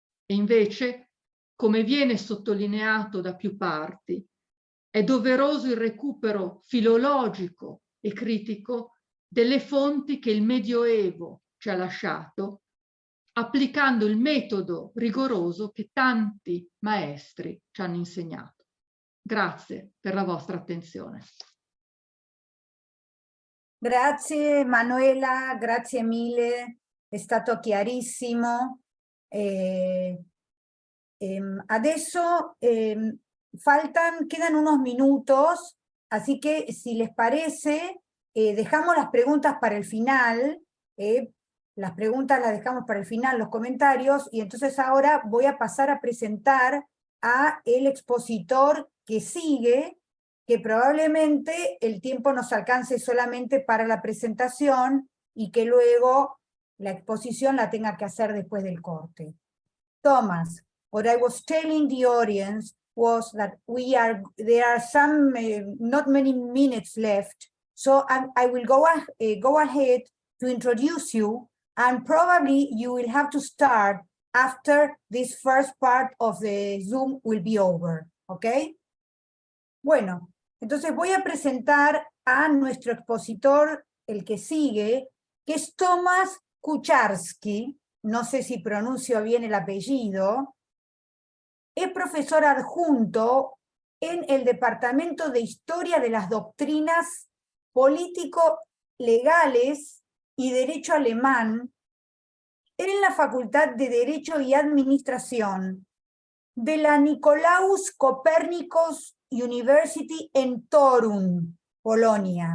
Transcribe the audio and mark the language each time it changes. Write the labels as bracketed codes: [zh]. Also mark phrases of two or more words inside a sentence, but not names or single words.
[it] E invece, come viene sottolineato da più parti, è doveroso il recupero filologico e critico delle fonti che il Medioevo ci ha lasciato, applicando il metodo rigoroso che tanti maestri ci hanno insegnato. Grazie per la vostra attenzione. Grazie Emanuela, grazie mille, è stato chiarissimo. [es] Adesso quedan unos minutos, así que si les parece, dejamos las preguntas para el final. Las preguntas las dejamos para el final, los comentarios, y entonces ahora voy a pasar a presentar a el expositor que sigue, que probablemente el tiempo nos alcance solamente para la presentación y que luego la exposición la tenga que hacer después del corte. Tomasz, [en] what I was telling the audience was that there are some, not many minutes left, so I will go ahead to introduce you, and probably you will have to start after this first part of the Zoom will be over, ¿ok? [es] Bueno, entonces voy a presentar a nuestro expositor, el que sigue, que es Tomasz Kucharski, no sé si pronuncio bien el apellido, es profesor adjunto en el Departamento de Historia de las Doctrinas Político-Legales y Derecho Alemán en la Facultad de Derecho y Administración de la Nicolaus Copernicus University en Torun, Polonia.